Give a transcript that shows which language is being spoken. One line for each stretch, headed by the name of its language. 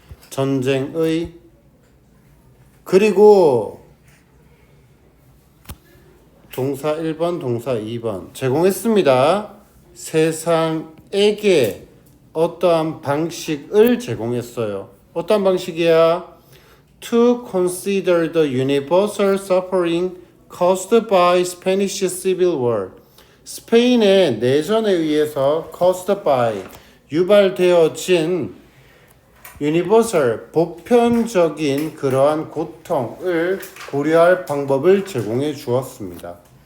Korean: 전쟁의 그리고 동사 1번, 동사 2번 제공했습니다. 세상에게 어떠한 방식을 제공했어요. 어떠한 방식이야?
English: To consider the universal suffering caused by Spanish Civil War.
Korean: 스페인의 내전에 의해서
English: caused by
Korean: 유발되어진
English: universal
Korean: 보편적인 그러한 고통을 고려할 방법을 제공해 주었습니다.